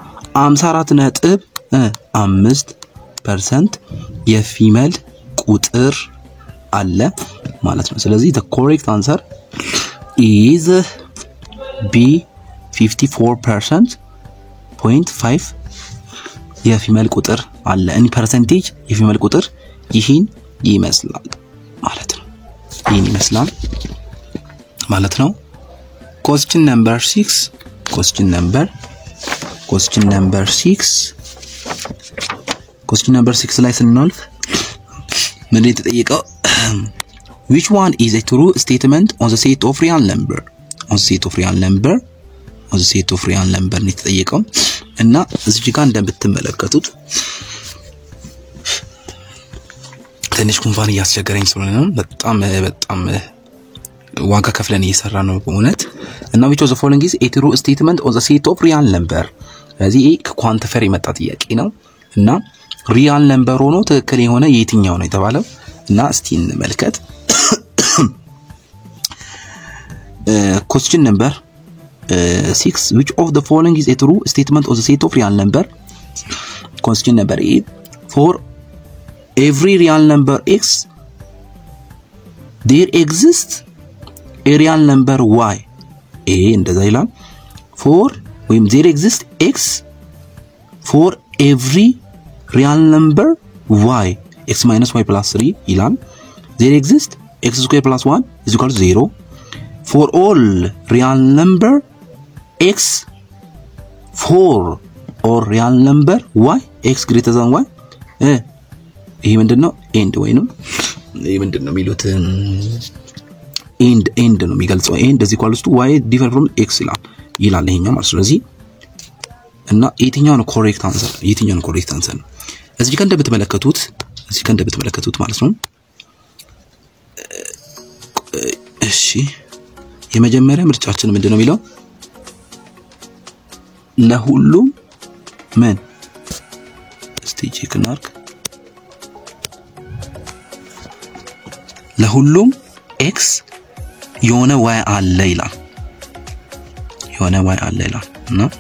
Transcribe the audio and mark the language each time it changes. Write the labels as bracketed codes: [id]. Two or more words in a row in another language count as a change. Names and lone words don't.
[am] 54.5% የፊሜል ቁጥር አለ ማለት ነው ስለዚህ [en] the correct answer is B [am] 54.5 የፊሜል ቁጥር አለ [en] in percentage [am] የፊሜል ቁጥር ይሄን ይመስላል ማለት ነው ይሄን ይመስላል ማለት ነው [en] question number [am] 6 ላይ ስንልፍ ምን ተጠይቀው [en] which one is a true statement on the set of real number on the set of real number on the set of real number [am] ነው የተጠየቀው እና እዚህ ጋር እንደምትመለከቱት ትንሽ ጉንፋን እያስቸገረኝ ስለሆነ ነው በጣም ዋጋ ከፍለን እየሰራ ነው በእውነት እና [en] which of the following is a true statement on the set of real number [am] ስለዚህ ከኳንቲፋየር የመጣ ጥያቄ ነው እና [en] real number [am] ሆኖ ትክክል የሆነ የትኛው ነው የተባለው እና እስቲ እንመልከት [en] question number 6 which of the following is a true statement of the set of real number question number 8 for every real number x there exists a real number y [am] እንደዛ ይላል [en] for when there exists x for every real number y x minus y plus 3 ይላል there exists x squared plus 1 is equal to 0 for all real number x for all real number y x greater than y [am] ይሄ ምንድነው end ወይንም ይሄ ምንድነው የሚሉት end ነው የሚገልጸው [en] end is equal to y different from x [am] ይላል ይሄኛው ማለት ስለዚህ እና የትኛው ነው [en] correct answer [am] እዚህ ጋር እንደምትመለከቱት ማለት ነው እሺ የመጀመሪያ ምርጫችን ምንድነው የሚለው ለሁሉም ምን እስቲ ቼክ እናርግ ለሁሉም x የሆነ y አለ ይላል እና